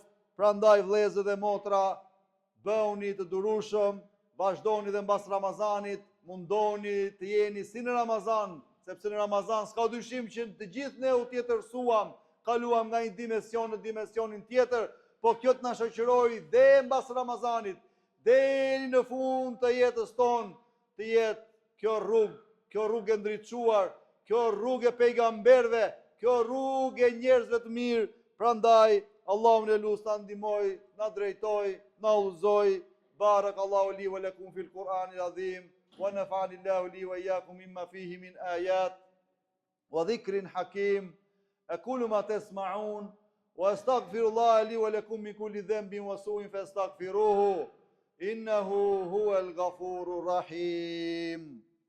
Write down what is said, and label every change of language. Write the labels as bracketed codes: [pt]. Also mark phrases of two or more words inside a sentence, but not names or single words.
[sq] Prandaj vëllezër dhe motra, bëuni të durueshëm, vazhdoni dhe mbas Ramazanit, mundoni të jeni si në Ramazan, sepse në Ramazan s'ka dyshim që të gjithë ne u tjetërsuam, kaluam nga një dimension në dimensionin tjetër, po kjo të na shoqëroi dhe mbas Ramazanit, deri në fund të jetës tonë, të jetë kjo rrugë e ndriçuar, kjo rrugë e pejgamberëve, kjo rrugë e njerëzve të mirë. Prandaj Allahu në lut ta ndihmoj, na drejtoj, na udhëzoj. [ar] بارك الله لي ولكم في القرآن العظيم ونفعني الله لي وإياكم مما فيه من آيات وذكر حكيم. أقول ما تسمعون وأستغفر الله لي ولكم من كل ذنب وسوء فاستغفروه إنه هو الغفور الرحيم.